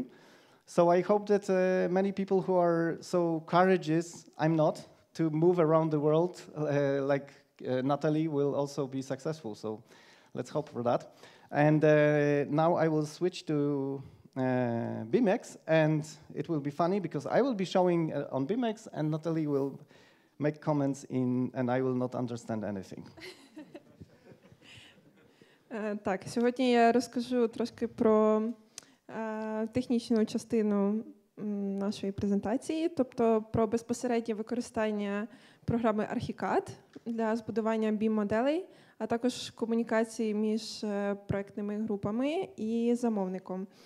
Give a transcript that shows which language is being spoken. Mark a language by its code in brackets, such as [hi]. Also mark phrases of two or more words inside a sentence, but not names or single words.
[en] So I hope that many people who are so courageous, I'm not, to move around the world like Natalie will also be successful. So let's hope for that. And now I will switch to BIMX, and it will be funny because I will be showing on BIMX, and Natalie will make comments and I will not understand anything. [uk] Так, сьогодні я розкажу трошки про технічну частину нашої презентації, тобто про безпосереднє використання програми ArchiCAD для збудування BIM-моделей, а також комунікації між проєктними групами і замовником.